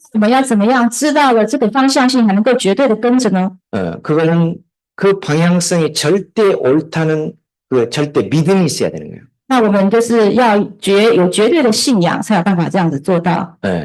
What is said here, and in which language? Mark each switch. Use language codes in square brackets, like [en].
[zh] 我们要怎么样知道了这个方向性，还能够绝对的跟着呢？ [ko] 그거는 그 방향성이 절대 옳다는 그 절대 믿음이 있어야 되는 거예요. [zh] 那我们就是要有绝对的信仰，才有办法这样子做到。